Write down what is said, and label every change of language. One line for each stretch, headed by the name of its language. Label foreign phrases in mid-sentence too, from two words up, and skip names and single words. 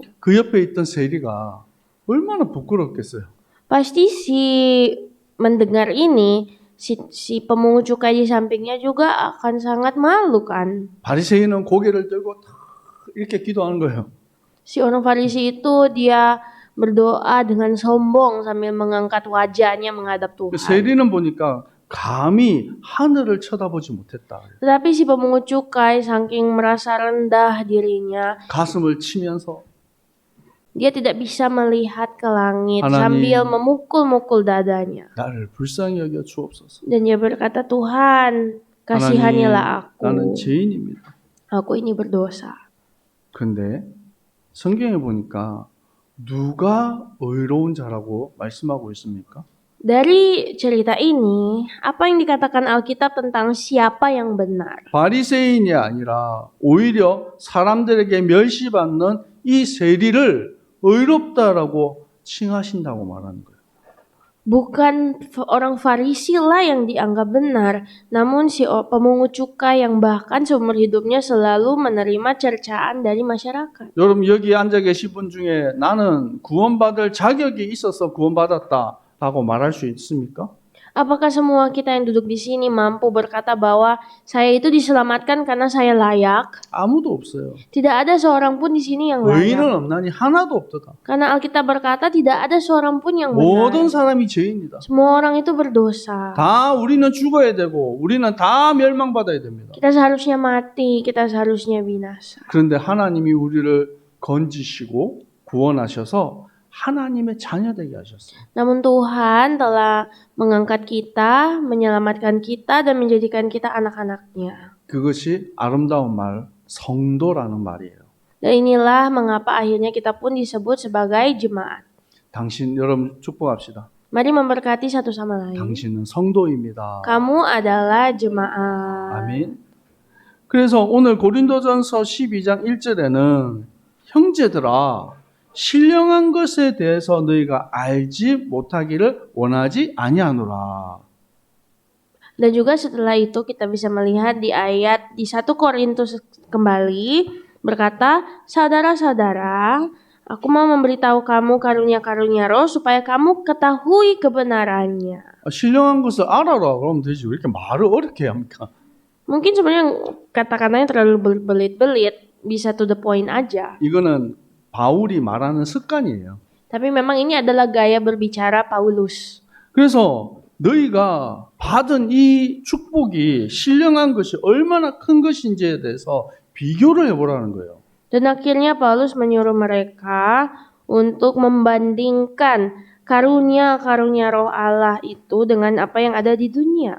Korean: 그 옆에 있던 세리가 얼마나 부끄럽겠어요.
Indonesian: Pasti si mendengar ini, si pemungut cukai di sampingnya juga akan sangat malu kan.
Korean: 바리새인은 고개를 들고 다 이렇게 기도하는 거예요.
Indonesian: Si orang Farisi itu dia berdoa dengan sombong sambil mengangkat wajahnya menghadap
Korean: 그
Indonesian: Tuhan.
Korean: 세리는 보니까 감히 하늘을 쳐다보지 못했다.
Indonesian: Tetapi si pemungut cukai saking merasa rendah dirinya,
Korean: 가슴을 치면서
Indonesian: dia tidak bisa melihat ke langit Hananim. sambil memukul-mukul dadanya.
Korean: 나를 불쌍히 여겨 주옵소서.
Indonesian: Dan dia berkata, "Tuhan, kasihanilah
Korean: 나는
Indonesian: aku.
Korean: 죄인입니다.
Indonesian: Aku ini berdosa."
Korean: 근데 성경에 보니까 누가 의로운 자라고 말씀하고 있습니까?
Indonesian: Dari cerita ini, apa yang dikatakan Alkitab tentang siapa yang benar?
Korean: 바리새인이 아니라 오히려 사람들에게 멸시받는 이 세리를 의롭다라고 칭하신다고 말하는 거예요.
Indonesian: Bukan orang Farisi lah yang dianggap benar, namun si pemungut cukai yang bahkan seumur hidupnya selalu menerima cercaan dari masyarakat.
Korean: 여러분 여기 앉아 계신 분 중에 나는 구원받을 자격이 있어서 구원받았다라고 말할 수 있습니까?
Indonesian: Apakah semua kita yang duduk di sini mampu berkata bahwa saya itu diselamatkan karena saya layak?
Korean: 아무도 없어요.
Indonesian: Tidak ada seorang pun di sini yang layak.
Korean: 의인은 없나니 하나도 없도다.
Indonesian: Karena Alkitab berkata tidak ada seorang pun yang
Korean: 모든
Indonesian: benar.
Korean: 사람이 죄인이다.
Indonesian: Semua orang itu berdosa.
Korean: 다 우리는 죽어야 되고 우리는 다 멸망받아야 됩니다.
Indonesian: Kita seharusnya mati, kita seharusnya binasa.
Korean: 그런데 하나님이 우리를 건지시고 구원하셔서 하나님의 자녀되게 하셨어요.
Indonesian: Namun Tuhan telah mengangkat kita, menyelamatkan kita, dan menjadikan kita anak-anaknya.
Korean: 그것이 아름다운 말, 성도라는 말이에요.
Indonesian: Dan inilah mengapa akhirnya kita pun disebut sebagai jemaat.
Korean: 당신 여러분 축복합시다.
Indonesian: Mari memberkati satu sama lain.
Korean: 당신은 성도입니다.
Indonesian: Kamu adalah jemaat.
Korean: 아멘. 그래서 오늘 고린도전서 12장 1절에는 형제들아 신령한 것에 대해서 너희가 알지 못하기를 원하지 아니하노라.
Indonesian: Dan juga setelah itu kita bisa melihat di ayat di 1 Korintus kembali berkata, "Saudara-saudara, aku mau memberitahu kamu karunia-karunia Roh supaya kamu ketahui kebenarannya."
Korean: 신령한 것을 알아라 그러면 되지. 왜 이렇게 말을 어렵게 합니까?
Indonesian: Mungkin sebenarnya kata-katanya terlalu berbelit-belit, bisa
English: to the point
Indonesian: aja.
Korean: 이거는 바울이 말하는 습관이에요.
Indonesian: Tapi memang ini adalah gaya berbicara Paulus.
Korean: 그래서 너희가 받은 이 축복이 신령한 것이 얼마나 큰 것인지에 대해서 비교를 해보라는 거예요.
Indonesian: Dan akhirnya Paulus menyuruh mereka untuk membandingkan karunia-karunia roh Allah itu dengan apa yang ada di dunia.